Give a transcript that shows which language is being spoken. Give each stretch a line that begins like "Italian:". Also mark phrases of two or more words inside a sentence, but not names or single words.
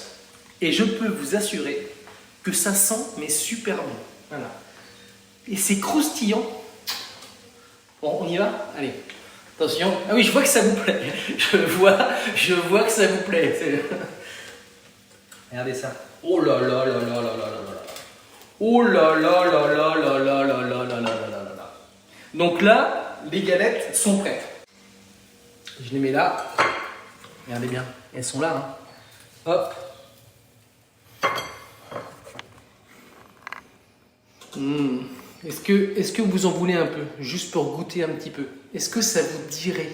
French: Et je peux vous assurer que ça sent mais super bon. Voilà. Et c'est croustillant. Bon, on y va? Allez. Attention. Ah oui, je vois que ça vous plaît. Je vois que ça vous plaît. Regardez ça. Oh là là là là là là là là. Oh là là là là là là là là là là là là. Donc là, les galettes sont prêtes. Je les mets là. Regardez bien. Elles sont là. Hein. Hop. Est-ce que vous en voulez un peu, juste pour goûter un petit peu? Est-ce que ça vous dirait?